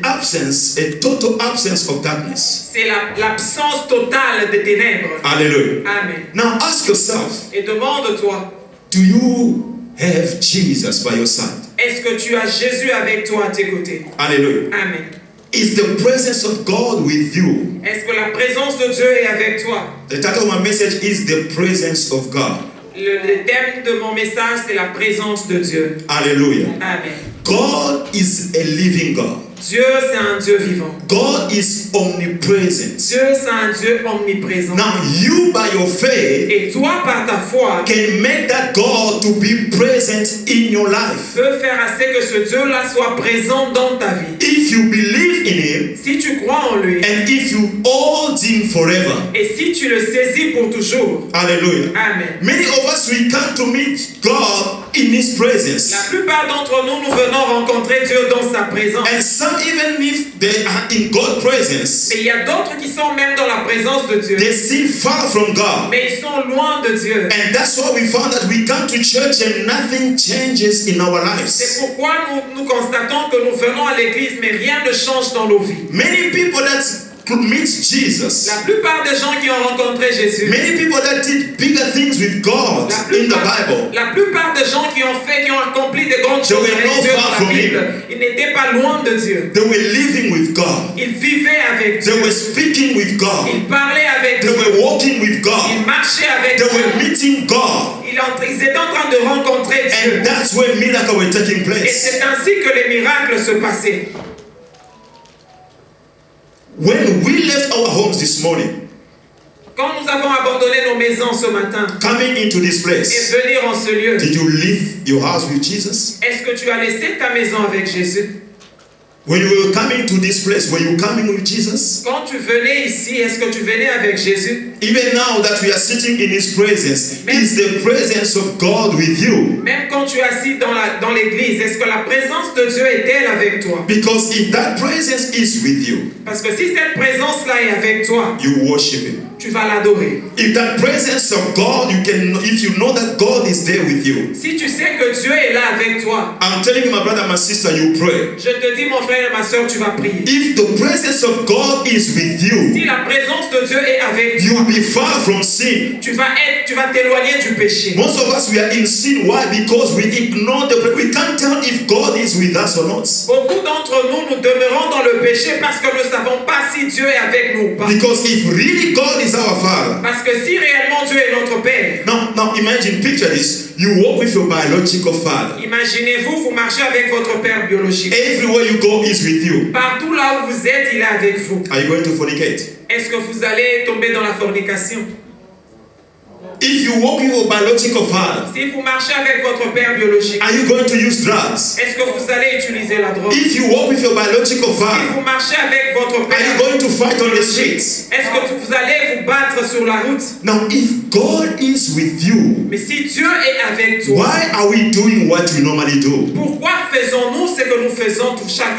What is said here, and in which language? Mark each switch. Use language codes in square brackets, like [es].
[en] absence, a total absence of darkness. [fr] C'est l'absence totale des ténèbres. [en] Hallelujah. Amen. Now ask yourself, [fr] Et demande-toi, [en] do you have Jesus by your side? [fr] est-ce que tu as Jésus avec toi à tes côtés? [en] Hallelujah. Amen. Is the presence of God with you? [fr] Est-ce que la présence de Dieu est avec toi? [en] The title of my message is The Presence of God. [fr] Le thème de mon message, c'est la présence de Dieu. [en] Hallelujah. Amen. God is a living God. [fr] Dieu, c'est un Dieu vivant. [en] God is omnipresent. [fr] Dieu, c'est un Dieu omniprésent. [en] Now you by your faith [fr] Et toi, par ta foi, [en] can make that God to be present in your life. [fr] peux faire assez que ce Dieu-là soit présent dans ta vie. [en] If you believe in Him [fr] Si tu crois en lui, [en] and if you hold Him forever. [fr] et si tu le saisis pour toujours. [en] Hallelujah. Amen. Many of us, we come to meet God in His presence. [fr] La plupart d'entre nous, nous venons rencontrer Dieu dans sa présence. [en] And some, even if they are in God's presence, [fr] Mais il y a d'autres qui sont même dans la présence de Dieu. [en] they still far from God. [fr] Mais ils sont loin de Dieu. [en] And that's why we found that we come to church and nothing changes in our [fr] C'est [en] lives. [fr] pourquoi nous constatons que nous venons à l'église, mais rien ne change dans nos vies. [en] Many people that could meet Jesus, [fr] La plupart des gens qui ont rencontré Jésus, [en] many people that did bigger things with God in the Bible, [fr] la plupart des gens qui ont accompli de grandes choses [en] were [fr] avec [en] not [fr] Dieu [en] far [fr] dans [en] from [fr] la Bible, ils n'étaient pas loin de Dieu. [en] they were living with God. [fr] Ils vivaient avec [en] They [fr] Dieu. [en] were speaking with God. [fr] Ils parlaient avec [en] They [fr] Dieu. [en] were walking with [fr] Ils [en] God. [fr] marchaient avec [en] They were [fr] Dieu. [en] meeting God. [fr] Ils étaient en train de rencontrer Dieu. [en] And that's where miracles were taking [fr] Et [en] place. [fr] c'est ainsi que les miracles se passaient. [en] When we left our homes this morning, [fr] Quand nous avons abandonné nos maisons ce matin [en] coming into this [fr] et [en] place, [fr] venir en ce lieu, [en] did you leave your house with Jesus? [fr] est-ce que tu as laissé ta maison avec Jésus? [en] When you were coming to this place, were you coming with Jesus? [fr] Quand tu venais ici, est-ce que tu venais avec Jésus? [en] Even now that we are sitting in His presence, is the presence of God with you? [fr] Même quand tu es assis dans l'église, est-ce que la présence de Dieu est-elle avec toi? [en] Because if that presence is with you, [fr] Parce que si cette présence-là est avec toi, [en] you worship Him. [fr] tu vas l'adorer. [en] If that presence of God, if you know that God is there with you, [fr] Si tu sais que Dieu est là avec toi, [en] I'm telling you, my brother, my sister, you pray. [fr] je te dis, mon frère et ma soeur, tu vas prier. [en] If the presence of God is with [fr] Si [en] you, [fr] la présence de Dieu est avec toi, [en] you'll be far from sin. [fr] tu vas t'éloigner du péché. [en] Most of us, we are in sin. Why? Because we ignore we can't tell if God is with us or not. [fr] Beaucoup d'entre nous, nous demeurons dans le péché parce que nous ne savons pas si Dieu est avec nous ou pas. [en] Because if really God is our Father, [fr] Parce que si réellement Dieu est notre Père, [en] now imagine, picture this. You walk with your biological father. [fr] imaginez-vous, vous marchez avec votre Père biologique. [en] Everywhere you go is with you. [fr] Partout là où vous êtes, il est avec vous. [en] Are you going to fornicate? [fr] Est-ce que vous allez tomber dans la fornication? [en] If you walk with your biological father, [fr] Si vous marchez avec votre Père biologique, [en] are you going to use drugs? [fr] est-ce que vous allez utiliser la drogue? [en] If you walk with your biological [fr] Si [en] father, [fr] vous marchez avec votre [en] are you [fr] Père [en] going to fight on the [fr] biologique, [en] streets? [fr] est-ce que vous allez vous battre sur la route? [en] Now, if God is with you, [fr] Mais si Dieu est avec toi, [en] why are we doing what we normally do? [fr] pourquoi faisons-nous ce que nous faisons chaque